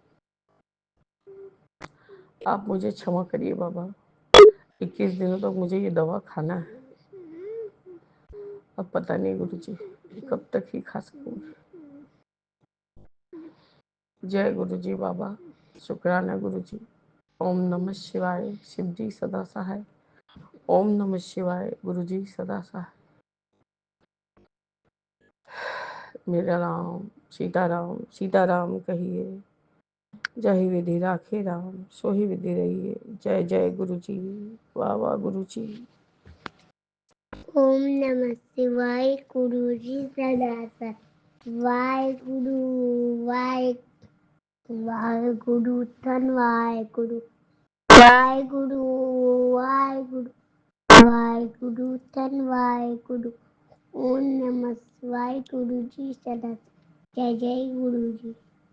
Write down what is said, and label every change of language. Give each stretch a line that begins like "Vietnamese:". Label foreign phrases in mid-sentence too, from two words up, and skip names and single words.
Hindi: आप मुझे क्षमा करिए बाबा, 21 दिनों तक मुझे ये दवा खाना है। अब पता नहीं गुरुजी कब तक ही खा सकूंगी। जय गुरुजी बाबा, शुक्राना गुरुजी। ओम नमः शिवाय, शिव जी सदा सहाय। ओम नमः शिवाय, गुरुजी सदा सहाय। मेरा राम सीताराम, सीताराम कहिए, जय विधि राखे राम, सोही विधि रहिए। जय जय गुरुजी, वाह वाह गुरुजी। ओम नमः शिवाय, गुरुजी सदा सहाय। वाहेगुरु वाहेगुरु धन वाहेगुरु वाहेगुरु वाहेगुरु वाहेगुरु धन वाहेगुरु। ओम नमः शिवाय, गुरुजी सदा सहाय। जय जय गुरुजी।